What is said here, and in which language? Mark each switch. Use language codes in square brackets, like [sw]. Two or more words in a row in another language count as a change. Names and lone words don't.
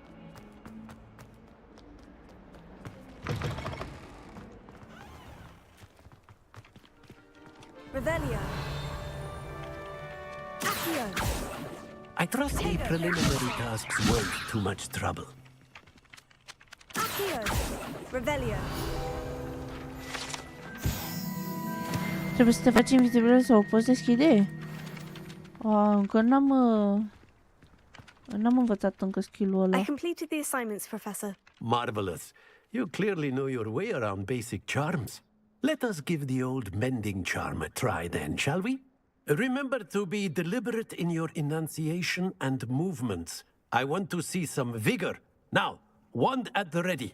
[la] Revelio. Accio. [en] I trust the preliminary tasks weren't too much trouble. [la] Accio. Revelio. [ro] Trebuie să te faci invizibil sau o poți deschide? Încă n-am învățat încă skill-ul ăla. [en] I completed the assignments, Professor. Marvelous. You clearly know your way around basic charms. Let us give the old mending charm a try then, shall we? Remember to be deliberate in your enunciation and movements. I want to see some vigor. Now, wand at the ready.